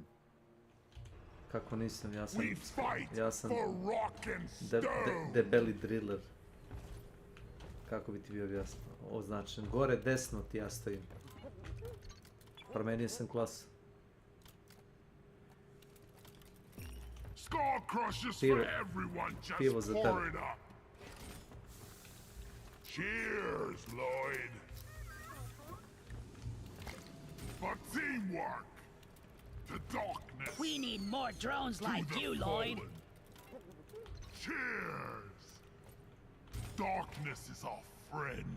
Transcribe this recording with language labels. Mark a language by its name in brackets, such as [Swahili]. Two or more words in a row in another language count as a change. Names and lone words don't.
[Serbian] Kako nisam, ja sam debeli driller. Kako bi ti bio jasno označen? Gore desno ti ja stojim. Promenio sam klasu. Pivo za tebe. [English] Cheers, Lloyd. For teamwork. To darkness. We need more drones like you, Lloyd. Cheers. Darkness is our friend.